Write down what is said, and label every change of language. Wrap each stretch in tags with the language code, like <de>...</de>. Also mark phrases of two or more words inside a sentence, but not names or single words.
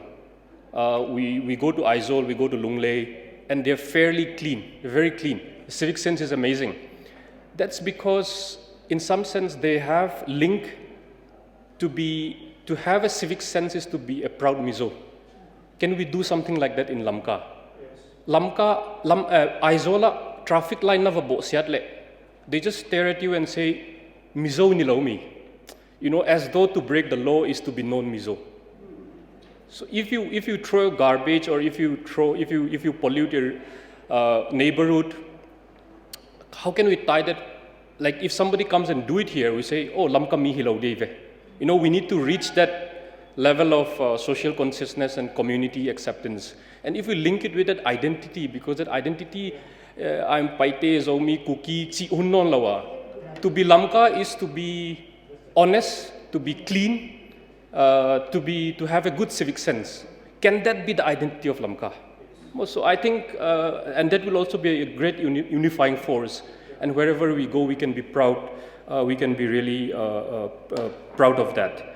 <en>We go to Aizawl, we go to Lunglei, and they're fairly clean, they're very clean. The civic sense is amazing. That's because, in some sense, they have link to have a civic sense is to be a proud Mizo. Can we do something like that in Lamka? Yes.</en> <pck>Lamka, Aizawl,</pck> <en>traffic line</en> <pck>na vabo siatle.</pck> <en>They just stare at you and say,</en> <pck>Mizo nilaw mi.</pck> <en>As though to break the law is to be known Mizo. So if you throw garbage or if you pollute your neighborhood, how can we tie that like if somebody comes and do it here, we say,</en> <pck>oh, Lamka mi hilau deve.</pck> <en>You know, we need to reach that level of social consciousness and community acceptance. And if we link it with that identity, because that identity, I'm paite, zomi, kuki,</en> <pck>chi unnon lawa.</pck> <en>To be Lamka is to be honest, to be clean, to have a good civic sense. Can that be the identity of Lamka? So I think, and that will also be a great unifying force. And wherever we go, we can be proud. We can be really proud of that.</en>